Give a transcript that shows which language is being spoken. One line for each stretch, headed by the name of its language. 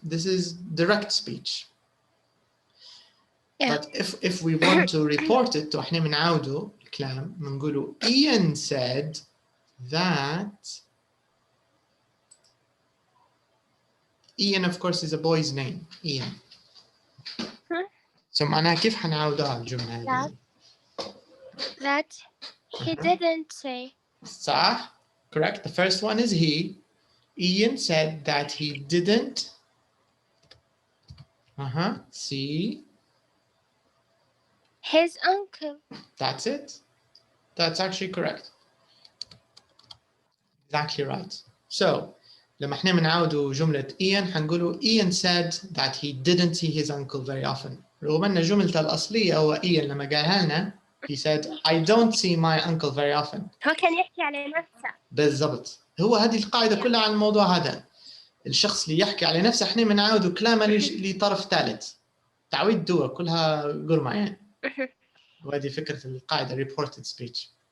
English: This is direct speech. But if we want to report it,
Arabic: احنا بنعاودوا الكلام بنقولوا
English: Ian said that. Ian of course is a boy's name, Ian.
Arabic: So معناها كيف حنعاودها الجملة هذه؟
English: That he didn't say.
Arabic: صح.
English: Correct. The first one is he. Ian said that he didn't see his uncle. That's it. That's actually correct. Exactly right. So
Arabic: لما احنا بنعاودوا جملة
English: Ian
Arabic: حنقولوا
English: Ian said that he didn't see his uncle very often.
Arabic: رغم أن جملته الأصلية هو Ian لما قالها لنا
English: he said I don't see my uncle very often.
Arabic: هو كان يحكي على نفسه. بالضبط. هو هذه القاعدة كلها عن الموضوع هذا. الشخص اللي يحكي على نفسه احنا بنعاودوا كلامه لطرف ثالث. تعويض دوا كلها قرمة يعني. وهذه فكرة القاعدة reported speech.